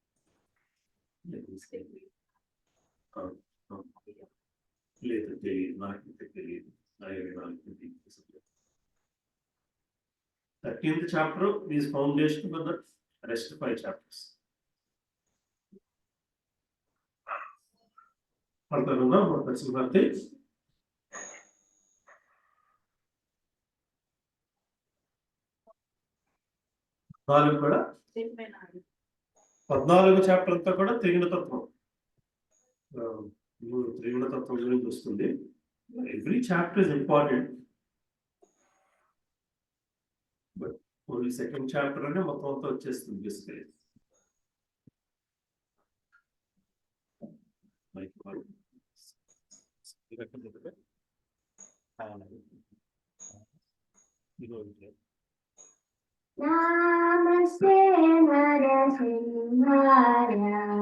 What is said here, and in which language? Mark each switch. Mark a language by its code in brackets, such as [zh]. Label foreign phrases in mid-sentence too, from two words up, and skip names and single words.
[te] లేదు తెలియదు, నాకు తెలియదు. [en] 13th chapter is foundation for the rest 5 chapters. [te] పడతానున్నా నరసింహార్తి కూడా 14 చాప్టర్ అంతా కూడా త్రిగుణ తత్వం, త్రిగుణ తత్వం గురించి వస్తుంది. [en] every chapter is important, but only second chapter [te] అనే మొత్తం అంతా వచ్చేస్తుంది [en] బేసికలీ. [sa] नमस्ते नरसिंहाय.